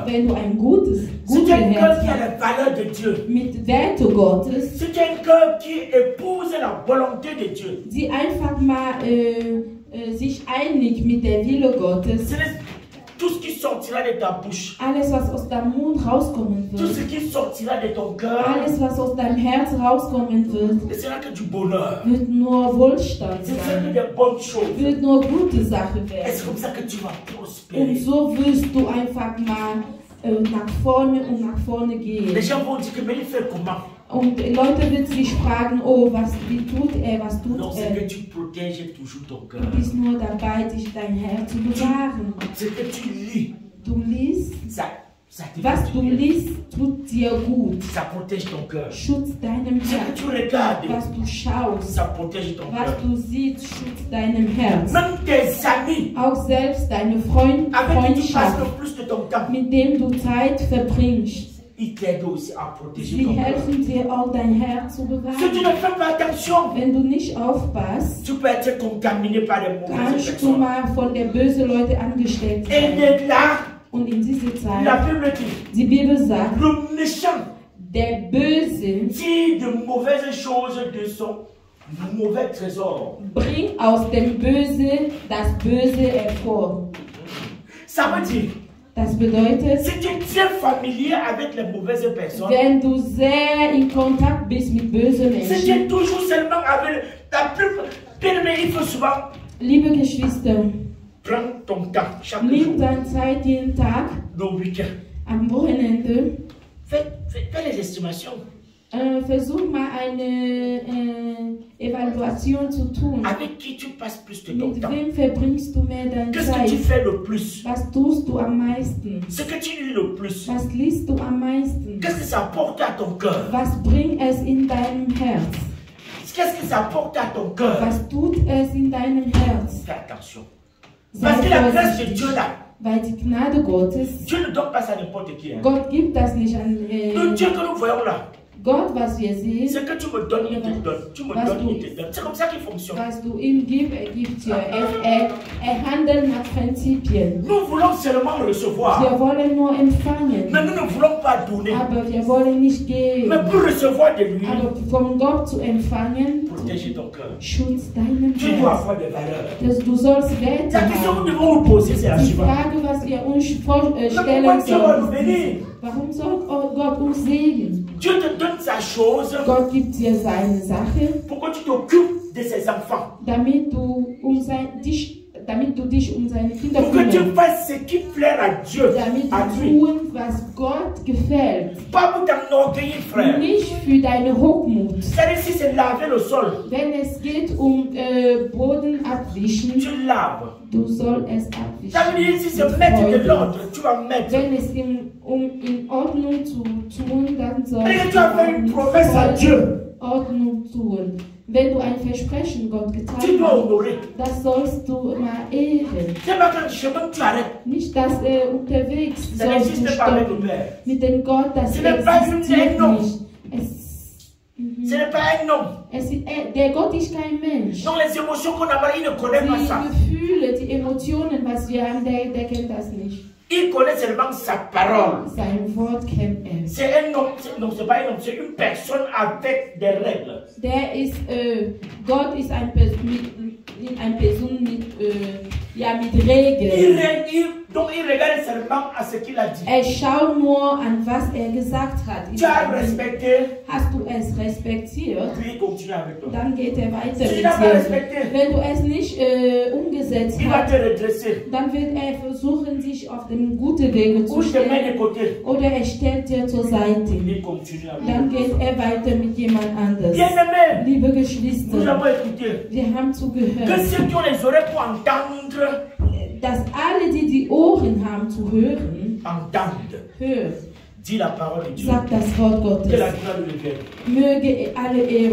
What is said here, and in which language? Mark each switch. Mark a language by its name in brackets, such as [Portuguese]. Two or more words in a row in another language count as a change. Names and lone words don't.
[German] Wenn du ein [French] si tu as un cœur [German] Herz [French] qui a [German] hast, [French] les valeurs de Dieu, [German] mit Werte Gottes, [French] si tu as un cœur qui épouse la volonté de Dieu, [German] die einfach mal sich einig mit der Wille Gottes, [French] ce n'est tout ce qui sortira de ta bouche, [German] alles was aus deinem Mund rauskommen [French] tout ce [German] wird, [French] qui sortira de ton cœur, [German] alles was aus deinem Herz rauskommen wird, [French] ne sera que du bonheur. [German] wird nur Wohlstand [French] Ce sera que [German] sein, [French] des bonnes choses. [German] wird nur gute Sache [French] Et c'est [German] werden. [French] comme ça que tu vas [German] Und [French] prospérer. [German] so wirst du einfach mal nach vorne gehen. [French] Les gens vont dire que mais il fait comment? [German] Und Leute werden sich fragen, oh, wie tut er, was tut [French] Non, c'est que [German] er? [French] tu protèges toujours ton cœur. [German] Du bist nur dabei, dich dein Herz zu bewahren. [French] C'est que tu lis. [German] Du liest, [French] Ça te [German] was [French] fait [German] du [French] du bien. [German] liest, tut dir gut. [French] Ça protège ton cœur. [German] Schutzt deinem [French] Ce que [German] Herz. [French] tu regardes, [German] Was du schaust, [French] ça protège ton [German] was [French] cœur. [German] du siehst, schützt deinem Herz. [French] Même tes amis [German] Auch selbst deine [French] avec qui tu passes [German] Freundschaft, [French] le plus de ton temps, [German] mit dem du Zeit verbringst, [French] ils t'aident aussi à protéger [German] sie [French] ton cœur. [German] helfen dir auch dein Herz zu [French] Si tu [German] bewahren. [French] ne fais pas attention, [German] Wenn du nicht aufpasst, [French] tu peux être contaminé par des mauvaises [German] kannst du [French] personnes. [German] mal von der bösen Leute angesteckt [French] Et [German] sein. [French] de là, [German] Und in dieser [French] la [German] Zeit, [French] Bible dit, [German] die Bibel sagt, [French] le méchant [German] der Böse [French] tire de mauvaises choses de son mauvais trésor. [German] bringt aus dem Böse das Böse hervor. [French] Ça veut dire, [German] Das bedeutet, [French] si tu es très familier avec les mauvaises personnes, [German] wenn du sehr in Kontakt bist mit bösen [French] si tu [German] Menschen, [French] es toujours seulement avec la plus... Bien aimé, il faut souvent [German] liebe Geschwister, [French] prendre ton temps chaque jour, [German] nimm deine Zeit jeden Tag, [French] nos week-ends. [German] am Wochenende, [French] Fais les estimations. [German] versuch mal eine Evaluation zu tun. [French] Avec qui tu passes plus de ton [German] Mit [French] temps? [German] wem verbringst du mehr deine [French] Qu'est-ce que tu [German] Zeit? [French] fais le plus? [German] Was tust du am meisten? [French] Ce que tu lis le plus. [German] Was liest du am meisten? [French] Qu'est-ce que ça apporte à ton cœur? [German] Was bringt es in deinem Herz? [French] Qu'est-ce que ça apporte à ton cœur? [German] Was tut es in deinem Herz? [French] Fais attention. [German] Sei [French] Parce que la grâce de [German] vorsichtig, [French] Dieu là, [German] weil die Gnade Gottes, [French] Dieu ne donne pas ça à n'importe qui. Hein. [German] Gott gibt das nicht an [French] Le Dieu que nous voyons là, [German] Gott, was wir sehen, [French] c'est que tu me donnes, il te donne. Tu me donnes, il te donne. C'est comme ça qu'il fonctionne. [German] was du ihm gibst, gibt dir. Er handelt nach Prinzipien. [French] Nous voulons seulement recevoir. [German] Wir wollen nur empfangen, [French] Mais nous ne voulons pas donner. [German] aber wir wollen nicht geben. [French] Mais pour recevoir de lui, [German] Aber von Gott zu empfangen, [French] protéger ton cœur. [German] schützt deinen [French] Tu dois [German] Herz. [French] avoir des valeurs. [German] Du sollst Werte [French] La question que [German] haben. [French] nous devons nous poser, c'est la [German] Die [French] suivante. [German] Frage, was wir uns [French] Mais pourquoi [German] stellen [French] Dieu va nous [German] sollen, [French] bénir? [German] warum soll Gott uns segnen? [French] Dieu te donne sa chose. [German] Gott gibt dir seine Sache, [French] Pourquoi tu t'occupes de ses enfants? [German] damit du dich damit du dich seine Kinder [French] Pour que tu [German] kümmerst. [French] fasses ce qui plaît à Dieu, [German] Damit [French] à [German] du [French] lui. [German] tun, was Gott gefällt. [French] Pas pour t'enorgueillir, frère. [German] Nicht für deine Hochmut. [French] C'est-à-dire si c'est laver le sol, [German] Wenn es geht Boden abwischen, [French] tu laves. [German] du sollst es abwischen. [French] Ça veut dire si c'est [German] Mit [French] mettre de [German] Freude. [French] l'ordre, tu vas mettre. [German] Wenn es in Ordnung zu tun, dann [French] Et [German] sollst [French] tu as fait une promesse à Dieu. [German] Ordnung tun. Wenn du ein Versprechen Gott [French] Tu [German] getan [French] dois [German] hast, [French] honorer. [German] das sollst du immer ehren. [French] C'est pas quand tu chemin, tu arrêtes. [German] Nicht, dass unterwegs [French] Ça [German] sollst du [French] n'existe pas avec le [German] stoppen. [French] Père. [German] Mit dem Gott, das [French] Ce n'est pas [German] existiert [French] un homme. [German] nicht. [French] Ce n'est pas un homme. [German] Der Gott ist kein Mensch. [French] Donc les émotions qu'on a, il ne connaît pas ça. [German] Die Gefühle, die Emotionen, was wir haben, der kennt das nicht. [French] Il connaît seulement sa parole. [German] Sein Wort kennt er. [French] C'est un homme, non, c'est pas un homme, c'est une personne avec des règles. [German] Gott ist ein Person mit Regeln. [French] Donc il regarde seulement à ce qu'il a dit. [German] Er schaut nur an, was er gesagt hat. [French] Tu as respecté, [German] Hast du es respektiert? [French] puis il continue avec toi. [German] Dann geht er weiter [French] Si tu [German] mit [French] n'as pas [German] dir. [French] respecté, [German] Wenn du es nicht umgesetzt [French] il va [German] hast, [French] te redresser. [German] dann wird er versuchen, sich auf den guten Wege zu [French] Ou je te mets [German] stellen. [French] de côté. [German] Oder er stellt dir zur Seite. [French] Il continue avec [German] Dann [French] toi. [German] geht er weiter mit jemand anders. [French] Bien-aimés, [German] Liebe [French] nous [German] Geschwister, [French] avons écouté [German] wir haben [French] que [German] zugehört, [French] ceux qui ont les oreilles pour entendre, [German] dass alle, die die Ohren haben zu hören, [French] entendent. [German] hören. [French] Dis la parole de Dieu. [German] Sagt das Wort [French] Que la [German] Gottes. [French] gloire lui revienne. [German] Möge alle Ehre